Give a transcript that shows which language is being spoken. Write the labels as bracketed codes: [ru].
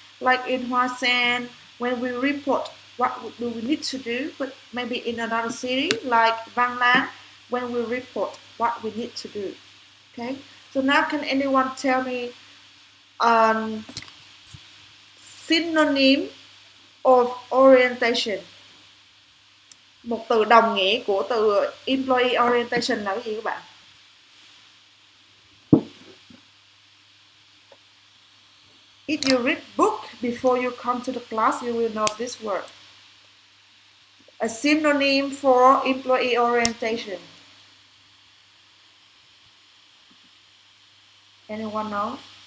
[en] Like in Hoa Sen, when we report what do we need to do, but maybe in another city like Van Lan, when we report what we need to do. Okay, so now can anyone tell me a synonym of orientation? [vi] Một từ đồng nghĩa của từ employee orientation là cái gì các bạn? [en] If you read book before you come to the class, you will know this word. A synonym for employee orientation. Anyone know?